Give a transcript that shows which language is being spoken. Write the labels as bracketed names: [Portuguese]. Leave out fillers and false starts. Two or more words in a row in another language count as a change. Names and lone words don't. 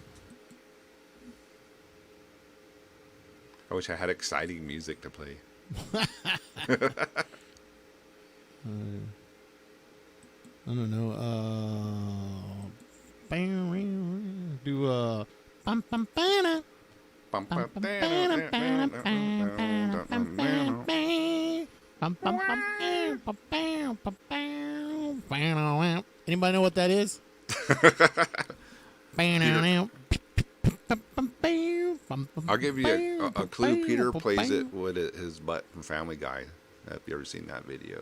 [English] I wish I had exciting music to play. I don't know. Do bum bum bana. Bum bum bana bana bana bum bum bana. Anybody know what that is? I'll give you a clue. Peter plays it with his butt from Family Guy. Have you ever seen that video?